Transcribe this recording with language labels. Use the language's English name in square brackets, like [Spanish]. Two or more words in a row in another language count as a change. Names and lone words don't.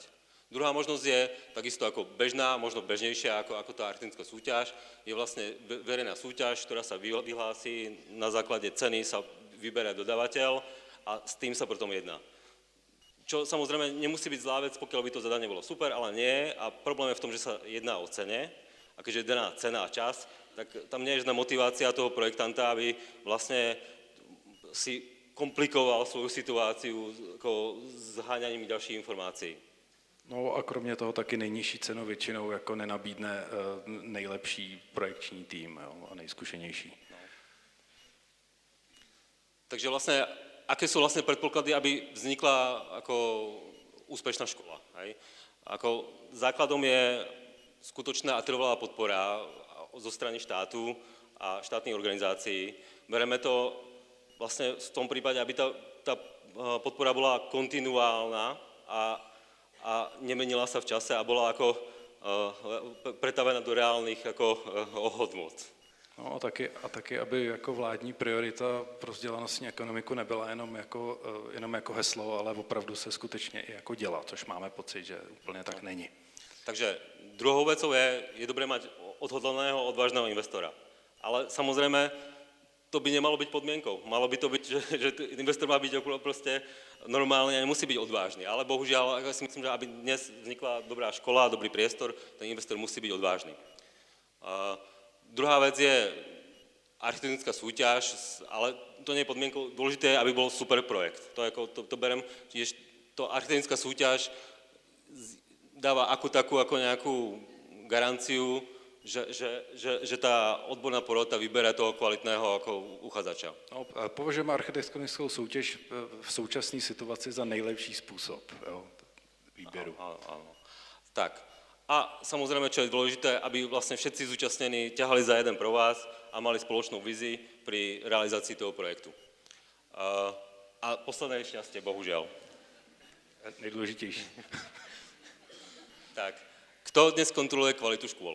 [Slovak] Druhá možnosť je takisto ako bežná, možno bežnejšia ako tá architektonická súťaž, je vlastne verejná súťaž, ktorá sa vyhlási, na základe ceny sa vyberie dodávateľ a s tým sa potom jedná. Čo samozrejme nemusí byť zlá vec, pokiaľ by to zadanie bolo super, ale nie a problém je v tom, že sa jedná o cene a keďže je daná cena a čas, tak tam nie je žiadna motivácia toho projektanta, aby vlastne si komplikoval svoju situáciu jako zháňaním [Czech] dalších informací. No a kromě toho taky nejnižší cenu většinou jako nenabídne nejlepší projekční tým, jo, a nejzkušenější. No. Takže vlastně, aké jsou vlastně předpoklady, aby vznikla jako úspěšná škola? [Slovak] Hej? Ako základom je skutočná a trvalá podpora zo strany štátu a štátnych organizácií. [Czech] Bereme to vlastně v tom případě, aby ta podpora byla [Slovak] kontinuálna a nemenila sa v čase a bola ako pretavená do reálnych ako hodnot. [Czech] No a taky, aby jako vládní priorita pro vzdělanostní ekonomiku nebyla jenom jako heslo, ale opravdu se skutečně i jako dělá, což máme pocit, že úplně tak není. [Slovak] Takže druhou vecou je dobré mať odhodlaného, odvážného investora. [Czech] Ale samozřejmě to by nemalo být podmienkou. Malo by to být, že investor má být prostě normálně a nemusí být odvážný. Ale bohužel, já si myslím, že aby dnes vznikla dobrá škola, dobrý priestor, ten investor musí být odvážný. [Slovak] Druhá vec je architektonická súťaž, ale to nie je podmienkou. Dôležité je, aby bol super projekt. To berem, že to architektonická súťaž dáva ako nejakú garanciu, že tá odborná porota vybere toho kvalitného ako uchádzača. No, [Czech] považujeme architektonickou soutěž v současné situaci za nejlepší způsob výběru. [Slovak] Áno. Tak. A samozrejme, čo je dôležité, aby vlastne všetci zúčastnení ťahali za jeden provaz a mali spoločnú vizi pri realizácii toho projektu. A posledné je šťastie, bohužiaľ. Nejdôležitejší. Tak, kto dnes kontroluje kvalitu škôl?